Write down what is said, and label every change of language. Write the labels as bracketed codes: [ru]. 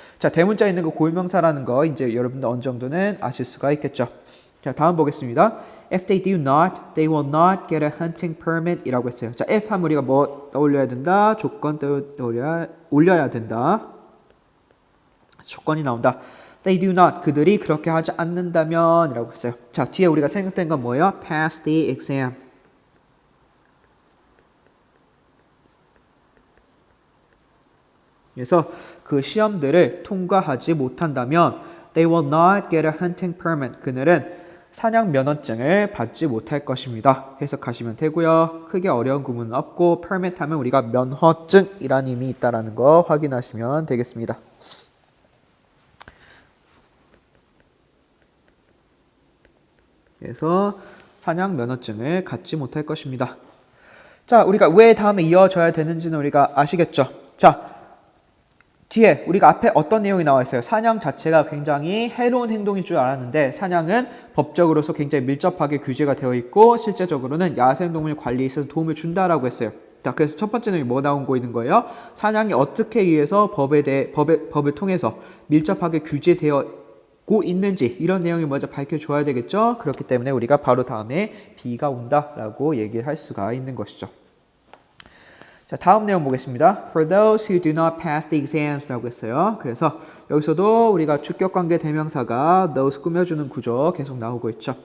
[ko] 자, 대문자에 있는 거 고유명사라는 거 이제 여러분들 어느 정도는 아실 수가 있겠죠. 자, 다음 보겠습니다. [en] If they do not, they will not get a hunting permit [ko] 이라고 했어요. 자, if 하면 우리가 뭐 떠올려야 된다? 조건 올려야 된다. 조건이 나온다. [en] They do not, [ko] 그들이 그렇게 하지 않는다면 이라고 했어요. 자, 뒤에 우리가 생각된 건 뭐예요? [en] Pass the exam. [ko] 그래서 그 시험들을 통과하지 못한다면 [en] They will not get a hunting permit. [ko] 그들은 사냥 면허증을 받지 못할 것입니다. 해석하시면 되고요. 크게 어려운 구문은 없고 permit 하면 우리가 면허증이라는 의미 있다는 거 확인하시면 되겠습니다. 그래서 사냥 면허증을 갖지 못할 것입니다. 자, 우리가 왜 다음에 이어져야 되는지는 우리가 아시겠죠? 자, 뒤에 우리가 앞에 어떤 내용이 나와 있어요? 사냥 자체가 굉장히 해로운 행동일 줄 알았는데 사냥은 법적으로서 굉장히 밀접하게 규제가 되어 있고 실제적으로는 야생동물 관리에 있어서 도움을 준다라고 했어요. 자, 그래서 첫 번째 내용이 뭐 나오고 있는 거예요? 사냥이 어떻게 의해서 법을 통해서 밀접하게 규제되어 있는지 이런 내용이 먼저 밝혀줘야 되겠죠. 그렇기 때문에 우리가 바로 다음에 B가 온다라고 얘기를 할 수가 있는 것이죠. 자, 다음 내용 보겠습니다. [en] For those who do not pass the exams [ko] 라고 했어요. 그래서 여기서도 우리가 주격관계 대명사가 those 꾸며주는 구조 계속 나오고 있죠.